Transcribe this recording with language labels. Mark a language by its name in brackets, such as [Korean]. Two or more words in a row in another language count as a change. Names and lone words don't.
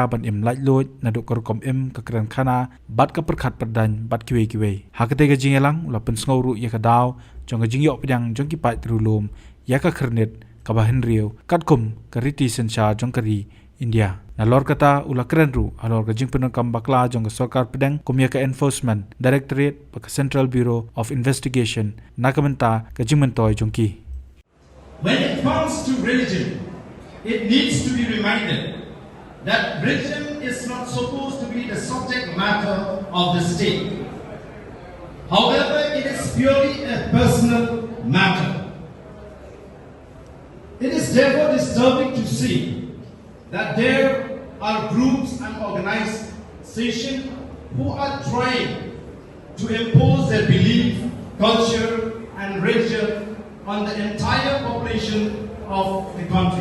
[Khasi] ban im lait lot na do kom im ka kran khana bat ka perkhat perdan bat kiwe hakate ga jingelang ula pen sngoru ya ka daw jong ga jingyo pedang jong ki pai trulum ya ka khernet ka ba henrio katkum ka riti sensar jongkari India na lor kata ula kren ru alor ka jing penong kam bakla jong ga Sorkar Pdeng kumya ka [English] enforcement directorate [Khasi] pa ka [English] Central Bureau of Investigation [Khasi] na kamenta ka jingmentoy jongki. [English] When it comes to religion, it needs to be reminded that religion is not supposed to be the subject matter of the state. However, it is purely a personal matter. It is therefore disturbing to see that there are groups and organizations who are trying to impose their belief, culture, and religion on the entire population of the country.